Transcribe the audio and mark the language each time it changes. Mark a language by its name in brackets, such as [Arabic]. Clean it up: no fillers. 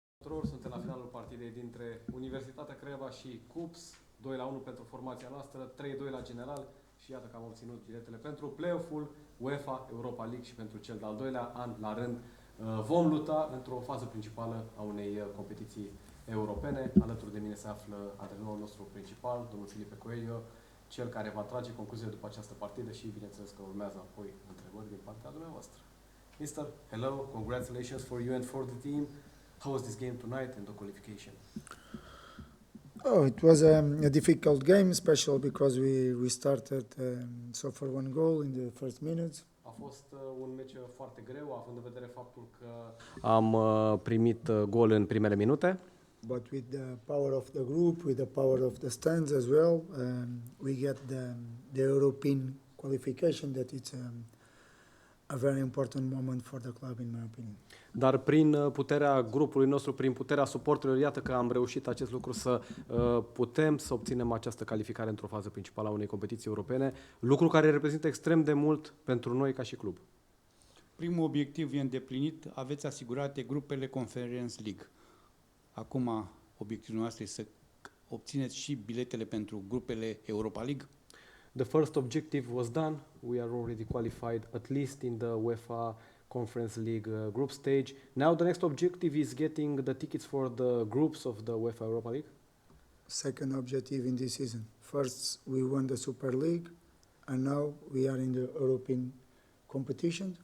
[Romanian] tuturor, suntem la finalul partidei dintre Universitatea Craiova și CUPS, 2-1 pentru formația noastră, 3-2 la general și iată că am obținut biletele pentru play-off-ul UEFA Europa League și pentru cel de-al doilea an la rând. Vom luta într-o fază principală a unei competiții europene. Alături de mine se află antrenorul nostru principal, domnul Filipe Coelho, cel care va trage concluziile după această partidă și bineînțeles că urmează apoi întrebări din partea dumneavoastră. [English] Mister, hello, congratulations for you and for the team. How was this game tonight and the qualification? Oh, it was a difficult game, especially because we started so for one goal in the first minutes. [Romanian] A fost un meci foarte greu, având în vedere faptul că am primit gol în primele minute. [English] But with the power of the group, with the power of the stands as well, we get the European qualification that it's a very important moment for the club, in my opinion. [Romanian] Dar prin puterea grupului nostru, prin puterea suporterilor, iată că am reușit acest lucru să putem să obținem această calificare într-o fază principală a unei competiții europene, lucru care reprezintă extrem de mult pentru noi ca și club. Primul obiectiv e îndeplinit, aveți asigurate grupele Conference League. Acum obiectivul nostru este să obțineți și biletele pentru grupele Europa League. [English] The first objective was done. We are already qualified at least in the UEFA Conference League group stage. Now the next objective is getting the tickets for the groups of the UEFA Europa League. Second objective in this season. First, we won the Super League, and now we are in the European competition.